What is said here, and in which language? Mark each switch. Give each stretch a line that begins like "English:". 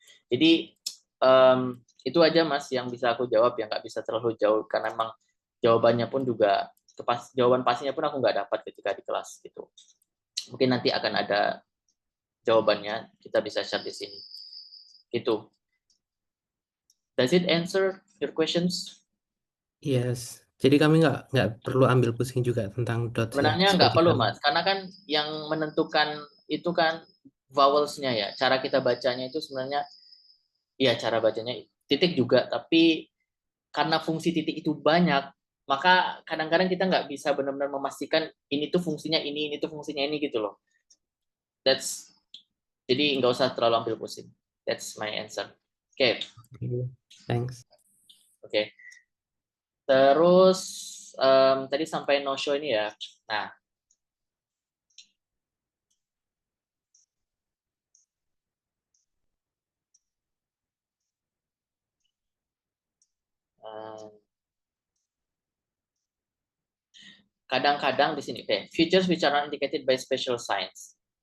Indonesian: Jadi itu aja Mas yang bisa aku jawab, yang nggak bisa terlalu jauh karena memang jawabannya pun juga jawaban pastinya pun aku nggak dapat ketika di kelas gitu. Mungkin nanti akan ada jawabannya, kita bisa share di sini gitu.
English: Does it answer your questions?
Indonesian: Yes, jadi kami nggak perlu ambil pusing juga tentang dots ya, Sebenarnya nggak seperti perlu kami. Mas, karena kan yang menentukan itu kan vowelsnya ya, cara kita bacanya itu sebenarnya, ya cara bacanya titik juga, tapi karena fungsi titik itu banyak, maka kadang-kadang kita nggak bisa benar-benar memastikan ini tuh fungsinya ini tuh fungsinya ini gitu loh. That's Jadi nggak usah terlalu ambil pusing.
English: That's my answer.
Indonesian: Oke,
English: Thanks.
Indonesian: oke. Terus tadi sampai no show ini ya. Nah, kadang-kadang di sini,
English: features which are not indicated by special signs.